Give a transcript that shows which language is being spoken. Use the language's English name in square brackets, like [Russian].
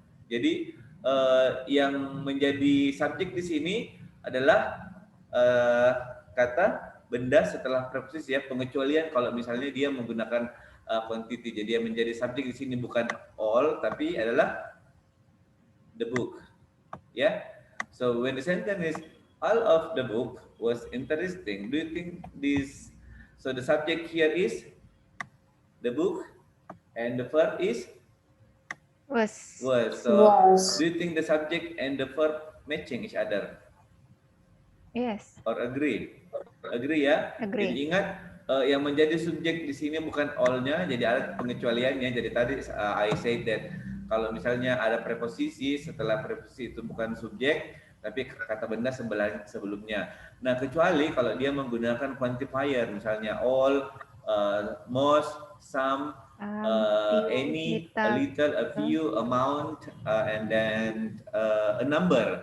[Indonesian] Jadi yang menjadi subjek di sini adalah kata benda setelah preposisi, ya, pengecualian kalau misalnya dia menggunakan quantity. Jadi yang menjadi subjek di sini bukan all, tapi adalah [English] the book, yeah. So when the sentence is all of the book was interesting, do you think this? So the subject here is the book, and the verb is Was. So Was. do you think the subject and the verb matching each other Yes. or agree? Agree, ya. Agree. [Indonesian] Jadi ingat yang menjadi subjek di sini bukan all-nya, jadi ada pengecualiannya. Jadi tadi [English] I said that [Indonesian] kalau misalnya ada preposisi, setelah preposisi itu bukan subjek, tapi kata benda sebelumnya. Nah, kecuali kalau dia menggunakan quantifier, misalnya all, most, some, any, a little, a few, amount, [English] and then a number.